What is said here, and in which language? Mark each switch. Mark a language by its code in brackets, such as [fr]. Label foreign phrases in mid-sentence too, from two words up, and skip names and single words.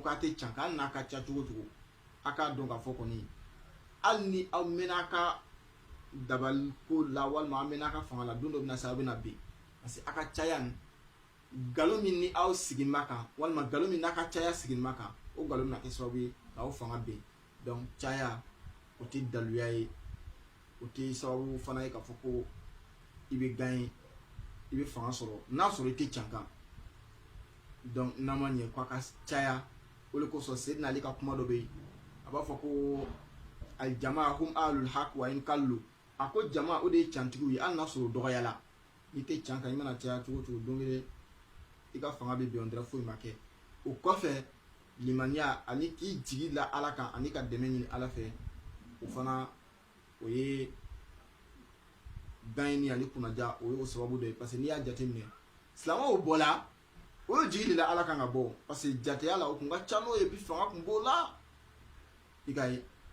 [bm] k'a tɛ cankan hali n'a ka ca cogo cogo a k'a dɔn k'a fɔ kɔni hali ni aw mɛnna a ka dabali ko la walima aw mɛnna a ka fanga la don dɔ bɛna se aw bɛna bin [fr] parce que [bm] a ka caya nin nkalon min ni aw sigin b'a kan walima nkalon min n'a ka caya sigin b'a kan o nkalon bɛna kɛ sababu ye k'aw fanga bin donc caya o tɛ daluya ye o tɛ sababu fana ye k'a fɔ ko i bɛ gagner i bɛ fanga sɔrɔ n'a sɔrɔ i tɛ cankan donc n'a ma ɲɛ k'a ka caya o de kosɔn Seydina Ali ka kuma dɔ bɛ yen a b'a fɔ ko [ar] الجماعة هم أهل الحق وإن قلوا [bm] a ko jama o de ye cantigiw ye hali n'a sɔrɔ o dɔgɔyala n'i tɛ cankan i mana caya cogo cogo don kelen i ka fanga bɛ bin [fr] on dirait [bm] foyi ma kɛ o kɔfɛ limaniya ani k'i jigi da Ala kan ani ka dɛmɛ ɲini Ala fɛ o fana o ye gagner ani kunnaja o ye o sababu dɔ ye [fr] parce que [bm] n'i y'a jateminɛ silamɛw bɔla o ye jigi de la Ala kan ka bɔ [fr] parce que [bm] jateya la o kun ka ca n'o ye bi fanga kun b'o la i ka ye